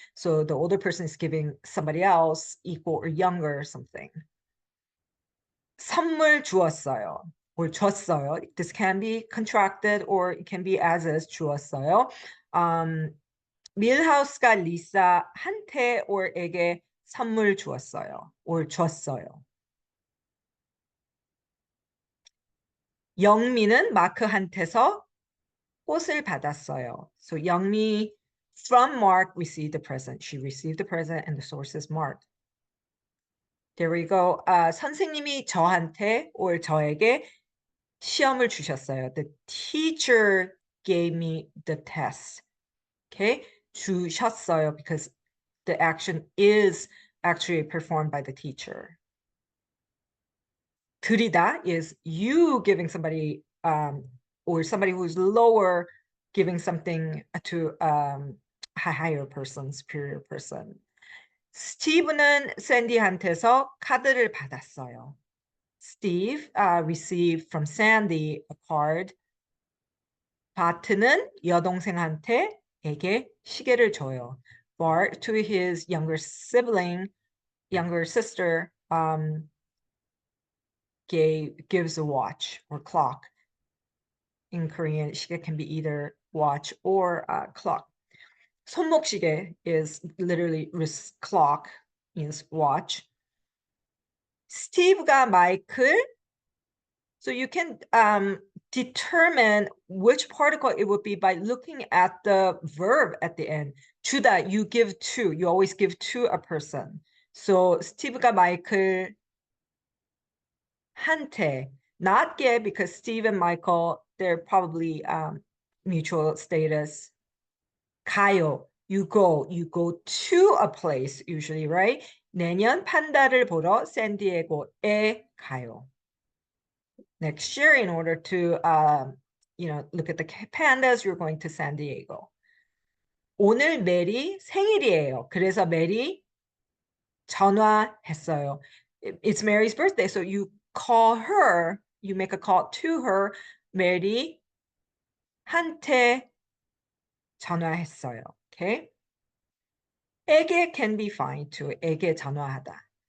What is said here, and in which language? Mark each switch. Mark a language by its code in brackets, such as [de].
[en] So the older person is giving somebody else equal or younger something. [ko] 선물 주었어요 or 줬어요. [en] This can be contracted or it can be as is 주었어요. [ko] 밀하우스가 리사한테 or 에게 선물 주었어요 or 줬어요. 영미는 마크한테서 꽃을 받았어요. [en] So 영미 from Mark received the present. She received the present and the source is Mark. There we go. [ko] 선생님이 저한테 or 저에게 시험을 주셨어요. [en] The teacher gave me the test. Okay? 주셨어요 because the action is actually performed by the teacher. 드리다 is you giving somebody or somebody who's lower giving something to a higher person, superior person. [ko] 스티브는 샌디한테서 카드를 받았어요. [en] Steve received from Sandy a card. [ko] 바트는 여동생한테에게 시계를 줘요. [en] Bart to his younger sibling, younger sister, gives a watch or clock. In Korean, 시계 can be either watch or clock. 손목시계 is literally wrist clock, means watch. [ko] 스티브가 마이클. [en] So you can determine which particle it would be by looking at the verb at the end. 주다, you give to. You always give to a person. So [ko] 스티브가 마이클 한테, [en] not 게, because Steve and Michael, they're probably mutual status. 가요, you go to a place usually, right? [ko] 내년 판다를 보러 샌디에고에 가요. [en] Next year, in order to look at the pandas, you're going to San Diego. [ko] 오늘 메리 생일이에요. 그래서 메리 전화했어요. [en] It's Mary's birthday, so you call her, you make a call to her. [ko] 메리한테 전화했어요. Okay? [en] 에게 can be fine too. [ko] 에게 전화하다.